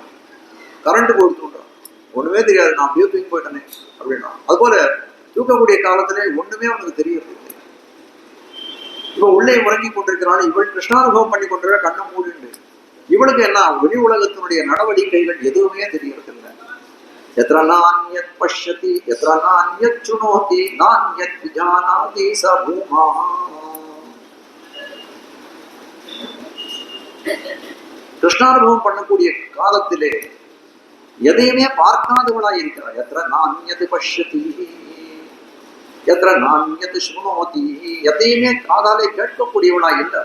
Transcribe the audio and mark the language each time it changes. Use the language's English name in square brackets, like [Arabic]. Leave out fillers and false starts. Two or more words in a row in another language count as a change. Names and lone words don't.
[Tamil] கரண்ட் கொடுத்துன்றான், ஒண்ணுமே தெரியாது, நான் அப்படியே தூங்கி போயிட்டேனே அப்படின்றான். அதுபோல தூக்கக்கூடிய காலத்திலே ஒண்ணுமே அவனுக்கு தெரியறது இல்லை. இவன் உள்ளே உறங்கி கொண்டிருக்கிறான். இவள் கிருஷ்ணானுபவம் பண்ணி கொண்டிருக்க கண்ணை மூடிண்டு. இவளுக்கு என்ன வெளி உலகத்தினுடைய நடவடிக்கைகள் எதுவுமே தெரியறது இல்லை. [Sanskrit] यत्र नान्यत् पश्यति यत्र नान्यत् शृणोति नान्यत् विजानाति स भूमः. [Tamil] கிருஷ்ணானுபவம் பண்ணக்கூடிய காலத்திலே எதையுமே பார்க்காதவளாய் இருக்கிறார். [Sanskrit] यत्र नान्यत् पश्यति यत्र नान्यत् शृणोति, [Tamil] எதையுமே காதாலே கேட்கக்கூடியவளாய் இல்லை.